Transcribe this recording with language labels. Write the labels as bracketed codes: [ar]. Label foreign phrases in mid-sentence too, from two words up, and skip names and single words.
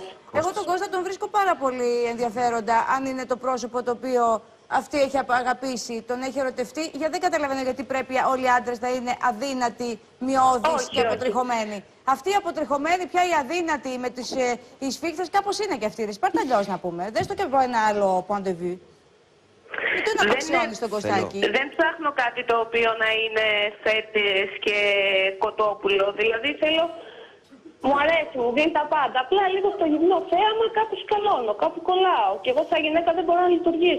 [el] Εγώ τον Κώστα τον βρίσκω πάρα πολύ ενδιαφέροντα, αν είναι το πρόσωπο το οποίο αυτή έχει αγαπήσει, τον έχει ερωτευτεί. Γιατί δεν καταλαβαίνω γιατί πρέπει όλοι οι άντρες να είναι αδύνατοι, μειώδεις και αποτριχωμένοι. Αυτή η αποτριχωμένη, πια η αδύνατη με τις σφίχτες, κάπως είναι και αυτή. Πάρτε αλλιώς να πούμε. Δες το και από ένα άλλο [fr] point de vue. [el] Τι το να αξιώνεις τον Κωστάκη. Δεν ψάχνω κάτι το οποίο να είναι φέτες και κοτόπουλο. Δηλαδή θέλω... Μου αρέσει, μου δίνει τα πάντα. Απλά λίγο στο γυμνό θέαμα κάπου σκαλώνω, κάπου κολλάω. Και εγώ σαν γυναίκα δεν μπορώ να λειτουργήσω.